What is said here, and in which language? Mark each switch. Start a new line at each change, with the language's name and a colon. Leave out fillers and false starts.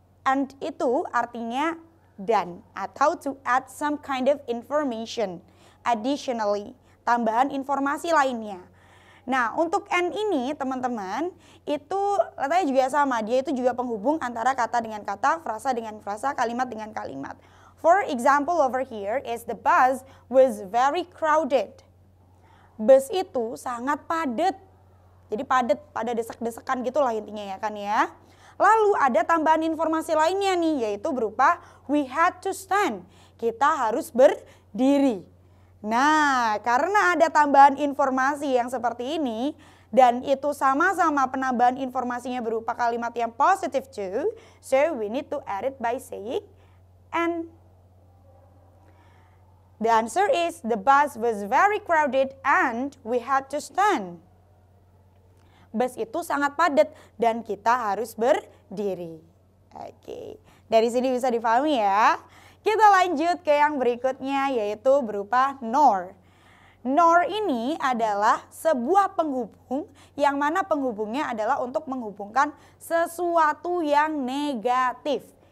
Indonesian: And itu artinya dan atau
English: to add some kind of information additionally,
Indonesian: tambahan informasi lainnya. Nah, untuk and ini teman-teman itu katanya juga sama, dia itu juga penghubung antara kata dengan kata, frasa dengan frasa, kalimat dengan kalimat.
English: For example over here is the bus was very crowded.
Indonesian: Bus itu sangat padat. Jadi padat, pada desak-desakan gitulah intinya ya kan ya. Lalu ada tambahan informasi lainnya nih, yaitu berupa
English: we had to stand.
Indonesian: Kita harus berdiri. Nah, karena ada tambahan informasi yang seperti ini, dan itu sama-sama penambahan informasinya berupa kalimat yang positive too,
English: so we need to add it by saying and. The answer is the bus was very crowded and we had to stand.
Indonesian: Bus itu sangat padat dan kita harus berdiri. Oke, dari sini bisa dipahami ya. Kita lanjut ke yang berikutnya yaitu berupa nor. Nor ini adalah sebuah penghubung yang mana penghubungnya adalah untuk menghubungkan sesuatu yang negatif.